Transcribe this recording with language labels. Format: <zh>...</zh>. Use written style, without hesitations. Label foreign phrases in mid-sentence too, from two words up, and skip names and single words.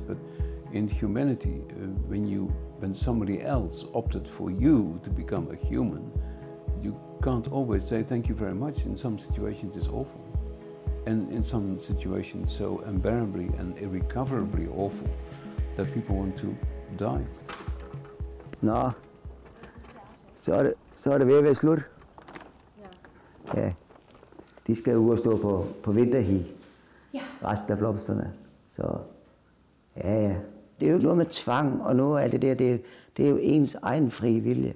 <en>But in humanity, when somebody else opted for you to become a human, you can't always say thank you very much. In some situations it's awful. And in some situations so unbearably and irrecoverably awful that people want to die.</en> <da>Nå, så Så er det ved at være slut. Ja. De skal ud og stå på vinterhi. Ja. Resten af blomsterne. Så ja. Det er jo ikke noget med tvang, og noget af det der, det er jo ens egen frie vilje.</da>